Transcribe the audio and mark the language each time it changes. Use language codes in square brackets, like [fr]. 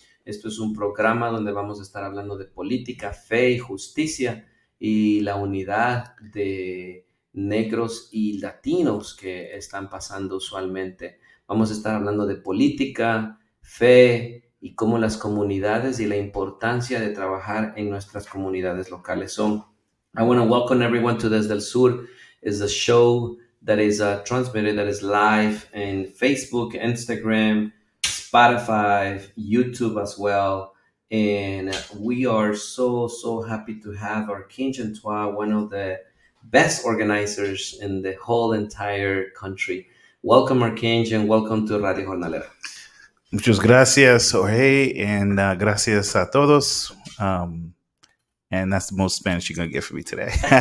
[es] Esto es un programa donde vamos a estar hablando de política, fe y justicia y la unidad de negros y latinos que están pasando usualmente. Vamos a estar hablando de política, fe y cómo las comunidades y la importancia de trabajar en nuestras comunidades locales. [en] So, I want to welcome everyone to Desde el Sur. Is a show that is transmitted, that is live in Facebook, Instagram, Spotify, YouTube as well. And we are so happy to have Archange Antoine, one of the best organizers in the whole entire country. Welcome, Archange, and welcome to Radio Jornalera. [es] Muchas gracias, Jorge, and gracias a todos. [en] And that's the most Spanish you're going to get from me today.